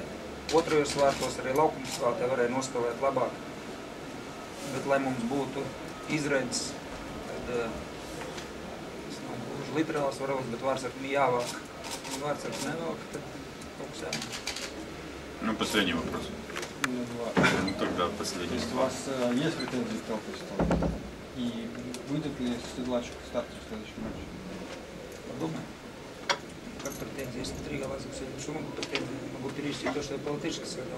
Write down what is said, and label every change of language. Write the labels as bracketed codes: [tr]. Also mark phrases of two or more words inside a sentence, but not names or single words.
[lv] Otrajos vārtos arī laukuma spēlētāji varēja nospēlēt labāk. Bet, lai mums būtu izredzes, tad tas nav gluži literāls varbūt, bet vārdsargam jāvāk. Ja vārdsargs nevāk, tad kaut kas jāvāk. [ru] Ну, последний вопрос. Ну, тогда последний. То есть у вас есть претензии к Толпесту? И выйдет ли Седлачек в старте в следующем матче? Подумай. Как претензии? Если 3 гола за сегодня, что могу претензии? Могу перевести то, что я по-латышски сыграл.